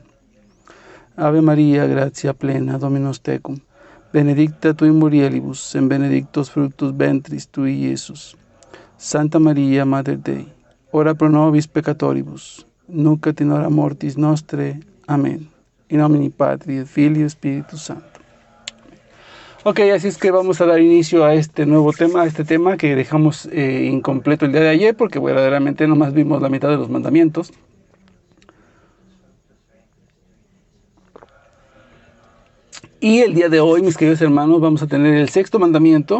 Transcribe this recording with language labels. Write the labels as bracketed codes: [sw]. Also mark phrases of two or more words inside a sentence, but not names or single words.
[la] Ave María, gratia plena, Dominus tecum. Benedicta tu in mulieribus, et benedictus fructus ventris tui, Iesus. Santa María, Mater Dei, ora pro nobis peccatoribus, nunc et in hora mortis nostre. Amén. In nomine Patri et Filio et Spiritus Sancto. [es] Ok, así es que vamos a dar inicio a este nuevo tema, a este tema que dejamos incompleto el día de ayer, porque verdaderamente nomás vimos la mitad de los mandamientos. Y el día de hoy, mis queridos hermanos, vamos a tener el sexto mandamiento.